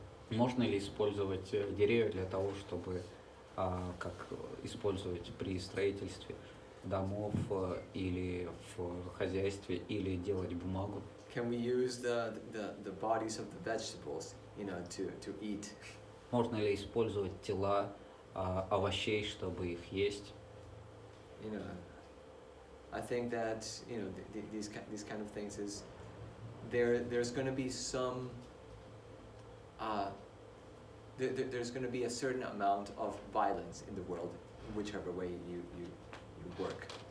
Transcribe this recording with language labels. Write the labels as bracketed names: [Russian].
[Russian] Можно ли использовать деревья для того, чтобы как использовать при строительстве домов или в хозяйстве, или делать бумагу? [English] Can we use the bodies of the vegetables, to eat? [Russian] Можно ли использовать тела овощей, чтобы их есть? [English] I think that these kind of things is there's going to be some there's going to be a certain amount of violence in the world, whichever way you work.